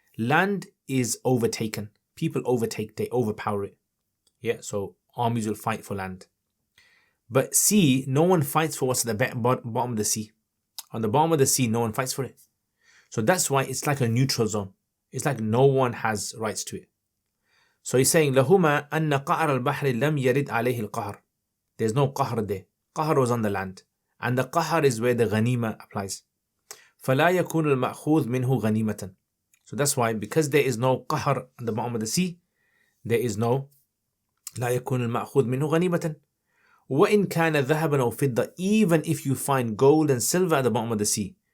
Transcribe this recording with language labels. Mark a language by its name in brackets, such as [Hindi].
[English] Land is overtaken. People overtake, they overpower it. Yeah, so armies will fight for land. But sea, no one fights for what's at the bottom of the sea. On the bottom of the sea, no one fights for it. So that's why it's like a neutral zone. It's like no one has rights to it. So he's saying, [Arabic] لهما أن قعر البحر لم يرد عليه القهر. [English] There's no qahr there. Qahr was on the land. And the qahr is where the ghanima applies. [Arabic] فلا يكون المأخوذ منه غنيمة. [English] So that's why, because there is no qahr on the bottom of the sea, there is no [Arabic] لا يكون المأخوذ منه غنيمة. وإن كان ذهبا أو فضة, [English] even if you find gold and silver at the bottom of the sea,